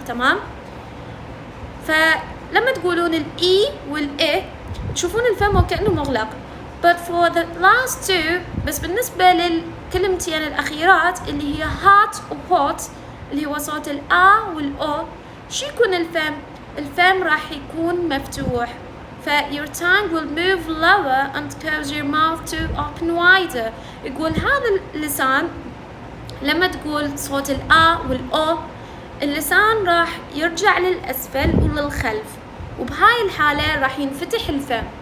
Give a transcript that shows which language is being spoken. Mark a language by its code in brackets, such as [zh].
[ar] تمام؟ فلما تقولون الإي والإيه تشوفون الفم وكأنه مغلق. [en] but for the last two [ar] بس بالنسبة للكلمتين الأخيرات اللي هي hot و hot اللي هو صوت الآ والأو، شو يكون الفم؟ الفم راح يكون مفتوح. [en] ف your tongue will move lower and cause your mouth to open wider. [ar] يقول هذا اللسان لما تقول صوت الآ والأو اللسان راح يرجع للأسفل وللخلف، وبهاي الحالة راح ينفتح الفم.